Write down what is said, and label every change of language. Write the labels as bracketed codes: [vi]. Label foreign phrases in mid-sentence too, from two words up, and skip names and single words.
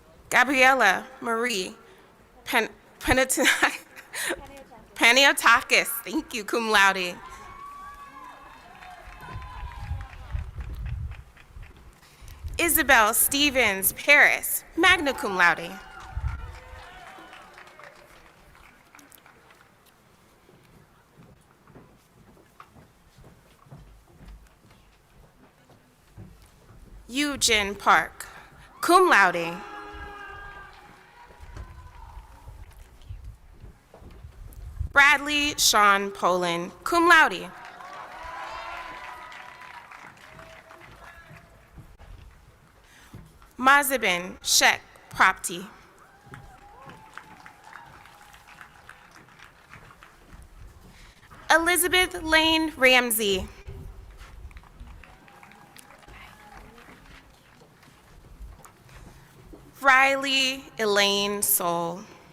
[en] Gabriella Marie Paniotakis, thank you, [la] cum laude. [en] Isabel Stevens Paris, [la] magna cum laude. [en] Eugene Park, [la] cum laude. [en] Bradley Sean Poland, [la] cum laude. [en] Mazibin Shek Propti. Elizabeth Lane Ramsey. Riley Elaine Soul.